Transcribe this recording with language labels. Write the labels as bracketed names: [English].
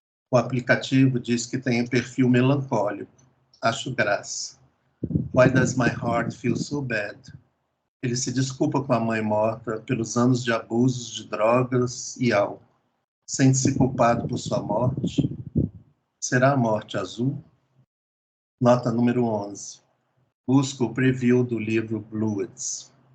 [Portuguese] O aplicativo diz que tem um perfil melancólico. Acho graça. [English] Why does my heart feel so bad? [Portuguese] Ele se desculpa com a mãe morta pelos anos de abusos de drogas e álcool. Sente-se culpado por sua morte? Será a morte azul? Nota número 11. Busco o preview do livro Bluets.